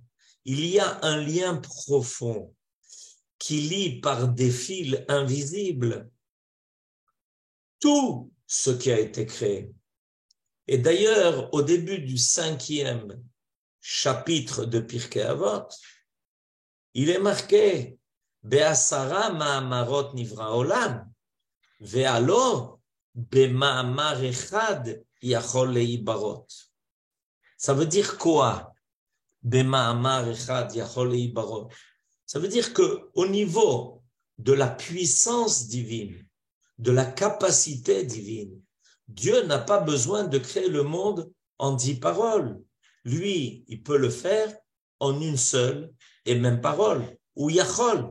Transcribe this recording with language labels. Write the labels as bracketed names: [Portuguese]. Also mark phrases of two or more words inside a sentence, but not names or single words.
[French] Il y a un lien profond qui lie par des fils invisibles tout ce qui a été créé. Et d'ailleurs, au début du 5e chapitre de Pirkei Avot, il est marqué [Hebrew] בעשרה מאמרות נברא העולם, והלא במאמר אחד יכול להבראות. [French] Ça veut dire quoi? [Hebrew] במאמר אחד יכול להבראות. [French] Ça veut dire que au niveau de la puissance divine, de la capacité divine, Dieu n'a pas besoin de créer le monde en 10 paroles. Lui, il peut le faire en une seule et même parole, ou yachol.